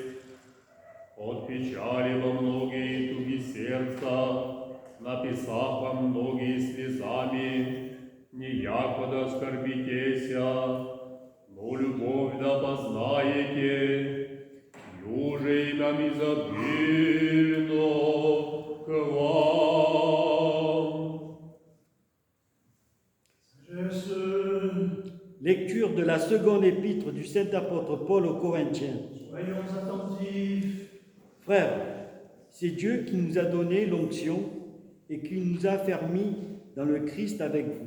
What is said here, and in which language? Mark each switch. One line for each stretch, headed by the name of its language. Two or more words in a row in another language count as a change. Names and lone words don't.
Church Slavic: От печали во многие туги сердца, написав вам многие слезами, не яко да скорбитеся, но любовь да познаете, юже нам изобильно к вам.
French: Lecture de la seconde épître du saint apôtre Paul aux Corinthiens. Soyons attentifs. Frères, c'est Dieu qui nous a donné l'onction et qui nous a affermis dans le Christ avec vous.